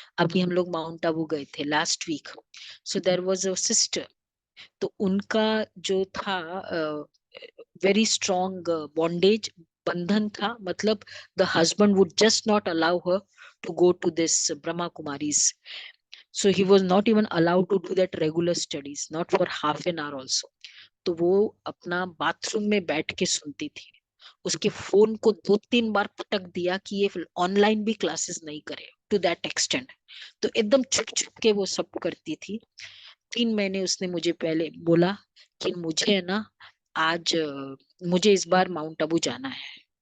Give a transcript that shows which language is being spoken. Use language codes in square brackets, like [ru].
[hi] अभी हम लोग माउंट आबू गए थे last week. [en] So there was a sister. [hi] तो उनका जो था [en] very strong bondage, [hi] बंधन था. मतलब [en] The husband would just not allow her to go to this Brahma Kumaris. So he was not even allowed to do that regular studies, not for half an hour also. [hi] तो वो अपना bathroom में बैठ के सुनती थी. उसके फोन को 2-3 बार पटक दिया कि ये ऑनलाइन भी क्लासेस नहीं करे, [en] To that extent. [hi] तो एकदम छुप छुप के वो सब करती थी. 3 महीने उसने मुझे पहले बोला कि मुझे है ना आज मुझे इस बार माउंट आबू जाना है.